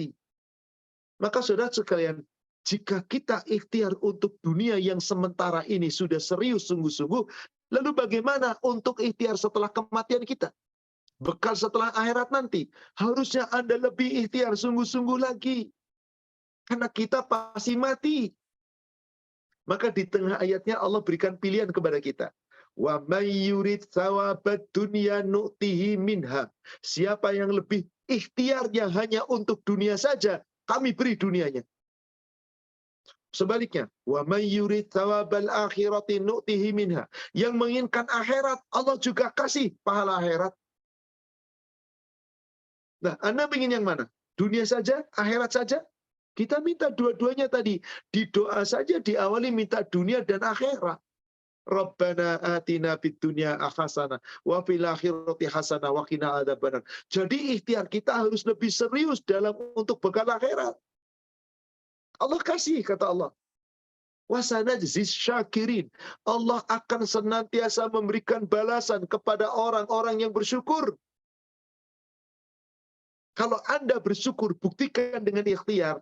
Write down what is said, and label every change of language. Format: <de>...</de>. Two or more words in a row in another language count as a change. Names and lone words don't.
<id>Maka saudara sekalian, jika kita ikhtiar untuk dunia yang sementara ini sudah serius sungguh-sungguh, lalu bagaimana untuk ikhtiar setelah kematian kita? Bekal setelah akhirat nanti. Harusnya Anda lebih ikhtiar sungguh-sungguh lagi. Karena kita pasti mati. Maka di tengah ayatnya Allah berikan pilihan kepada kita.</id> <ar>ومن يرد ثواب الدنيا نؤته منها.</ar> <id>Siapa yang lebih ikhtiarnya hanya untuk dunia saja, kami beri dunianya. Sebaliknya,</id> <ar>ومن يرد ثواب الآخرة نؤته منها.</ar> <id>Yang menginginkan akhirat, Allah juga kasih pahala akhirat. Nah, Anda ingin yang mana? Dunia saja, akhirat saja? Kita minta dua-duanya tadi. Di doa saja diawali minta dunia dan akhirat.</id> <ar>ربنا آتنا في الدنيا حسنة وفي الآخرة حسنة وقنا عذاب النار.</ar> <id>Jadi ikhtiar kita harus lebih serius dalam untuk bekal akhirat. Allah kasih, kata Allah.</id> <ar>وسنجزي الشاكرين.</ar> <id>Allah akan senantiasa memberikan balasan kepada orang-orang yang bersyukur. Kalau Anda bersyukur, buktikan dengan ikhtiar.</id>